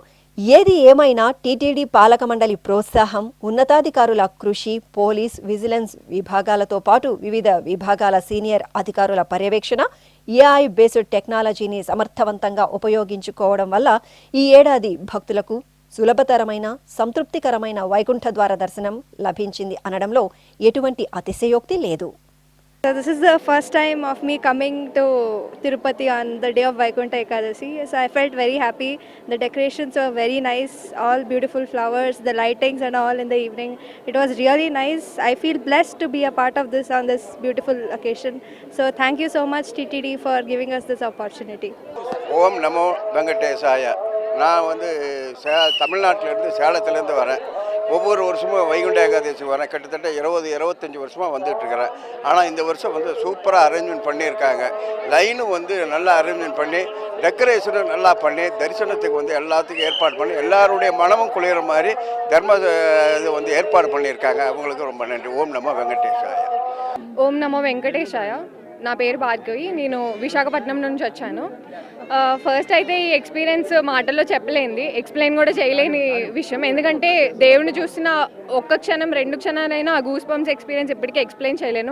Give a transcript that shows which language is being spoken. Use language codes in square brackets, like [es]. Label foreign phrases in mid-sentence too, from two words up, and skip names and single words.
[te] ఏది ఏమైనా టీటీడీ పాలక మండలి ప్రోత్సాహం, ఉన్నతాధికారుల కృషి, పోలీస్, విజిలెన్స్ విభాగాలతో పాటు వివిధ విభాగాల సీనియర్ అధికారుల పర్యవేక్షణ, ఏఐ బేస్డ్ టెక్నాలజీని సమర్థవంతంగా ఉపయోగించుకోవడం వల్ల ఈ ఏడాది భక్తులకు సులభతరమైన సంతృప్తికరమైన వైకుంఠ ద్వార దర్శనం లభించింది అనడంలో ఎటువంటి అతిశయోక్తి లేదు. [en] So this is the first time of me coming to Tirupati on the day of Vaikuntha Ekadasi. So I felt very happy. The decorations were very nice, all beautiful flowers, the lightings and all in the evening. It was really nice. I feel blessed to be a part of this on this beautiful occasion. So thank you so much TTD for giving us this opportunity. [ta] ஓம் நமோ வெங்கடேசாய. நான் தமிழ்நாட்டிலேருந்து சேலத்துலேருந்து வரேன். ஒவ்வொரு வருஷமும் வைகுண்ட ஏகாதசி வரேன். கிட்டத்தட்ட 20-25 வருஷமாக வந்துட்டுருக்கிறேன். ஆனால் இந்த வருஷம் சூப்பராக அரேஞ்ச்மெண்ட் பண்ணியிருக்காங்க. லைனும் நல்லா அரேஞ்ச்மெண்ட் பண்ணி, டெக்கரேஷனும் நல்லா பண்ணி, தரிசனத்துக்கு எல்லாத்துக்கும் ஏற்பாடு பண்ணி, எல்லாருடைய மனமும் குளிர மாதிரி இது ஏற்பாடு பண்ணியிருக்காங்க. அவங்களுக்கு ரொம்ப நன்றி. ஓம் நமோ వెంకటేశాయ. [te] ఓం నమో వెంకటేశాయ. నా పేరు భార్గవి. నేను విశాఖపట్నం నుంచి వచ్చాను. ఫస్ట్ అయితే ఈ ఎక్స్పీరియన్స్ మాటల్లో చెప్పలేంది, ఎక్స్ప్లెయిన్ కూడా చేయలేని విషయం. ఎందుకంటే దేవుని చూసిన ఒక్క క్షణం 2 క్షణాలైనా ఆ గూస్ బంప్స్ ఎక్స్పీరియన్స్ ఎప్పటికీ ఎక్స్ప్లెయిన్ చేయలేను.